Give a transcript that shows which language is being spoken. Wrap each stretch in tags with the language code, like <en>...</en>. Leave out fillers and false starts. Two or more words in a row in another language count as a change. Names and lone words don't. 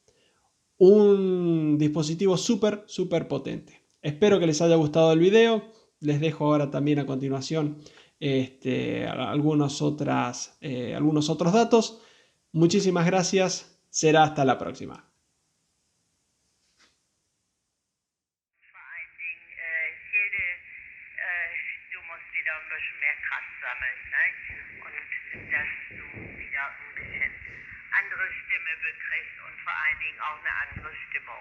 <es>Un dispositivo súper potente. Espero que les haya gustado el video. Les dejo ahora también a continuación algunos otros datos. Muchísimas gracias. Será hasta la próxima.</es> <de>Du musst wieder ein bisschen mehr Kraft sammeln, ne? Und dass du wieder ein bisschen andere Stimme bekriegst und vor allen Dingen auch eine andere Stimmung.</de>